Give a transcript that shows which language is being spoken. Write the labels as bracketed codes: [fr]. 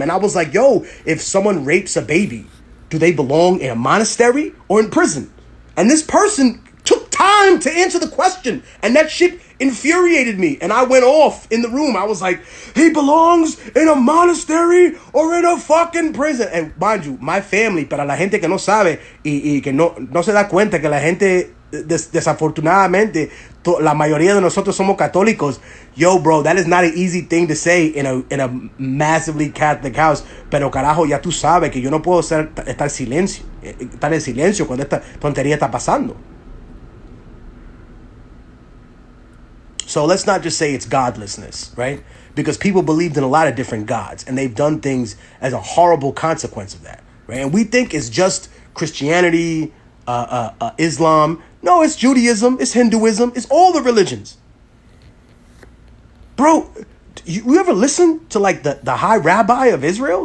[en] And I was like, yo, if someone rapes a baby, do they belong in a monastery or in prison? And this person took time to answer the question. And that shit infuriated me. And I went off in the room. I was like, he belongs in a monastery or in a fucking prison. And mind you, my family, [es] para la gente que no sabe y que no se da cuenta que la gente desafortunadamente la mayoría de nosotros somos católicos. [en] Yo, bro, that is not an easy thing to say in a massively Catholic house. [es] Pero carajo, ya tú sabes que yo no puedo estar en silencio cuando esta tontería está pasando. [en] So let's not just say it's godlessness, right? Because people believed in a lot of different gods, and they've done things as a horrible consequence of that, right? And we think it's just Christianity, Islam. No, it's Judaism, it's Hinduism, it's all the religions. Bro, you ever listen to like the high rabbi of Israel?